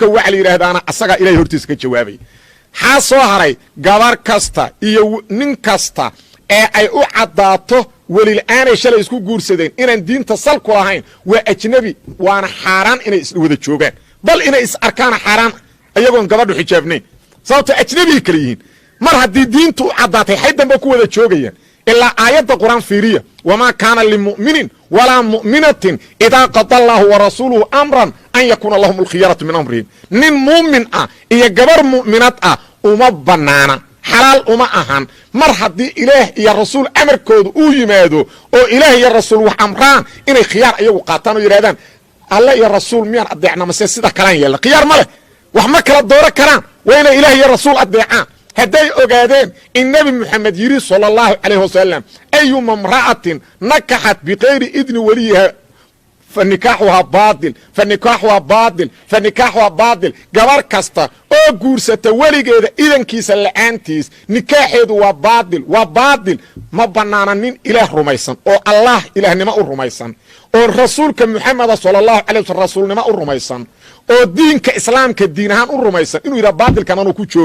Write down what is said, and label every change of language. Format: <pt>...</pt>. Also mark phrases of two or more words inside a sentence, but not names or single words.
<so>waxa la yiraahdaana asaga ilaahay hortiisa ka jawaabay ha soo haray gabar kasta iyo nin kasta ee ay u cadaato walil aanay shalay isku guursadeen inaan diinta sal ku lahayn waa ajnabi waana xaraan inay is wada joogaan bal inay is arkaan xaraan ayagoon gabadhu xijaabnayn sababta ajnabi kale yihiin mar haddii diintu cadaatay xaydan ba ku wada joogayaan ilaa aayadda quraan fiiriya wama</so> <ar>كان لمؤمن ولا مؤمنة إذا قضى الله ورسوله أمرا أن يكون لهم الخيرة من أمرهم</ar> <so>nin mu'min iyo gabar mu'minad uma banaana xalaal uma ahan mar haddii ilaah iyo rasuul amarkoodu uu yimaado oo ilaah iyo rasuul wax amraan inay khiyaar ayagu qaataan oo yiraahdaan alla iyo rasuul miyaan adeecna ma sida kalaan yeela khiyaar ma leh wax ma kala dooro karaan wayna ilaah iyo rasuul adeecaan hadday ogaadeen in nabi maxamed yiri</so> <ar>صلى الله عليه وسلم أيما امرأة نكحت بغير إذن وليها فنكاحها باطل فنكاحها باطل فنكاحها باطل</ar> <so>gabar kasta oo guursata waligeeda idankiisa la'aantiis nikaaxeedu waa baadil ma banaananin ilaah rumaysan oo allah ilaahnimo u rumaysan oo rasuulka muxammad</so> <ar>صلى الله عليه وسلم</ar> <so>rasuulnimo u rumaysan oo diinka islaamka diin ahaan u rumaysan inuu yiraahdo baadilkan uu ku jooga</so>